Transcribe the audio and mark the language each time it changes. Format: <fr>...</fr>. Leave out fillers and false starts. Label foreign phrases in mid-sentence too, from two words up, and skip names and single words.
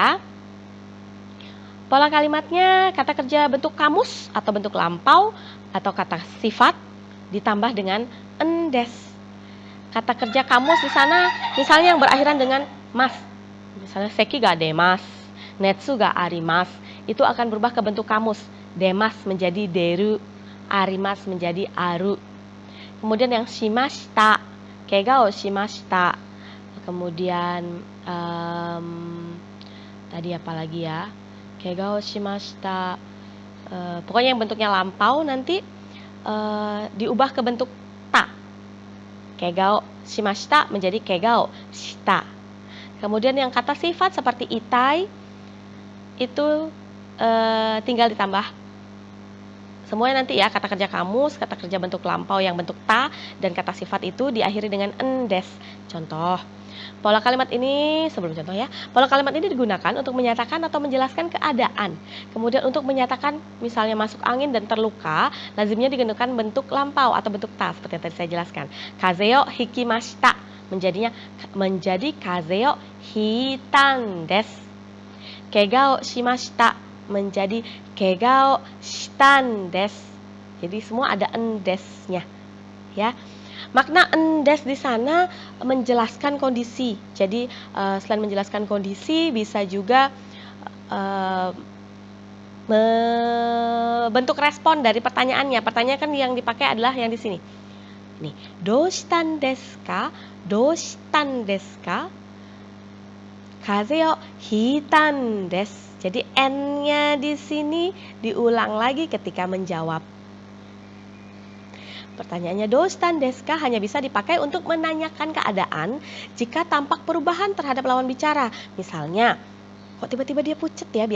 <id>Pola kalimatnya kata kerja bentuk kamus atau bentuk lampau atau kata sifat ditambah dengan endes. Kata kerja kamus di sana misalnya yang berakhiran dengan mas.</id> <ja>Misalnya 咳が出ます、熱があります.</ja> <id>Itu akan berubah ke bentuk kamus. Demas menjadi deru, arimas menjadi aru. Kemudian yang</id> <ja>しました、怪我をしました.</ja> <id>Kemudian tadi apa lagi ya?</id> <ja>怪我をしました.</ja> <id>Pokoknya yang bentuknya lampau nanti diubah ke bentuk ta.</id> <ja>怪我をしました menjadi 怪我をした.</ja> <id>Kemudian yang kata sifat seperti itai itu tinggal ditambah semuanya nanti ya, kata kerja kamus, kata kerja bentuk lampau yang bentuk ta, dan kata sifat itu diakhiri dengan endes. Contoh, pola kalimat ini, sebelum contoh ya, pola kalimat ini digunakan untuk menyatakan atau menjelaskan keadaan. Kemudian untuk menyatakan misalnya masuk angin dan terluka, lazimnya digunakan bentuk lampau atau bentuk ta, seperti yang tadi saya jelaskan.</id> <ja>風邪をひきました menjadi 風邪をひいたんです. 怪我をしました menjadi 怪我をしたんです.</ja> <id>Jadi semua ada endesnya ya. Makna endes di sana menjelaskan kondisi. Jadi selain menjelaskan kondisi bisa juga bentuk respon dari pertanyaannya. Pertanyaan kan yang dipakai adalah yang di sini.</id> <ja>Nih, どうしたんですか？どうしたんですか? 風邪をひいたんです.</ja> <id>Jadi N-nya di sini diulang lagi ketika menjawab. Pertanyaannya</id> <ja>どうしたんですか</ja> <id>hanya bisa dipakai untuk menanyakan keadaan jika tampak perubahan terhadap lawan bicara. Misalnya, kok tiba-tiba dia pucet ya?</id>